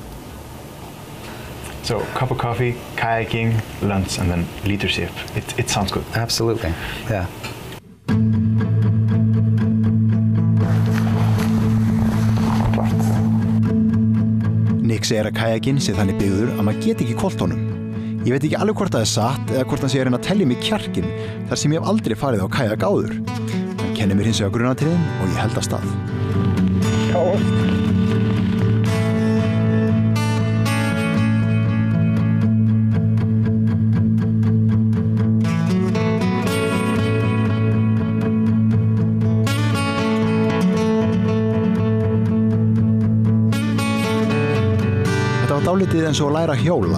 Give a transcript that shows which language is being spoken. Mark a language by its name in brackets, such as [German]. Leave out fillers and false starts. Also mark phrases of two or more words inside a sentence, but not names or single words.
[English] So, cup of coffee, kayaking, lunch, and then leadership. It sounds good. Absolutely, yeah. [Icelandic] Nick segir að kajakinn sé þannig byggður að maður geti ekki hvolft honum. Ég veit ekki alveg hvort það satt eða hvort hann sé að reyna að telja mig kjarkinn þar sem ég hef aldrei farið á kajak áður. Hann kennir mér hins vegar grunnatriðin og ég held af stað. Dálítið eins og að læra að hjóla.